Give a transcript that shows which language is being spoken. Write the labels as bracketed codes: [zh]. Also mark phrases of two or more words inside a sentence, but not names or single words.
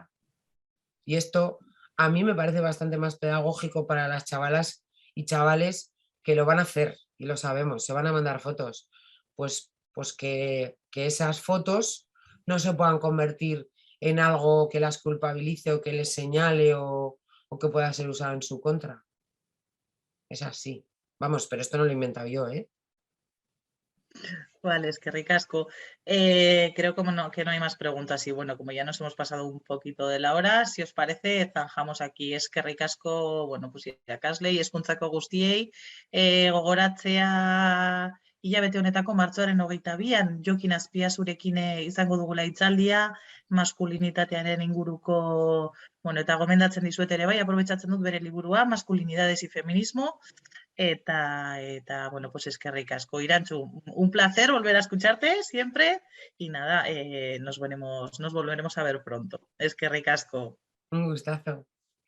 [es] Y esto a mí me parece bastante más pedagógico para las chavalas y chavales que lo van a hacer y lo sabemos, se van a mandar fotos, pues que esas fotos no se puedan convertir en algo que las culpabilice o que les señale o que pueda ser usado en su contra. Es así. Vamos, pero esto no lo he inventado yo, ¿eh? Vale, es que ricasco. Creo que no hay más preguntas y bueno, como ya nos hemos pasado un poquito de la hora, si os parece, zanjamos aquí. Es que ricasco, bueno, pues [eu] irakaslei, hezkuntzako guztiei, gogoratzea hilabete honetako martxoaren 22an Jokin Azpiazurekin izango dugula hitzaldia, maskulinitatearen inguruko, bueno, eta gomendatzen dizuet ere bai, aprobetxatzen dut bere liburua, Masculinidades y Feminismo. Bueno, pues eskerrik asko. Irantxu, [es] un placer volver a escucharte siempre y nada, nos volveremos a ver pronto. [eu] Eskerrik asko. [es] Un gustazo.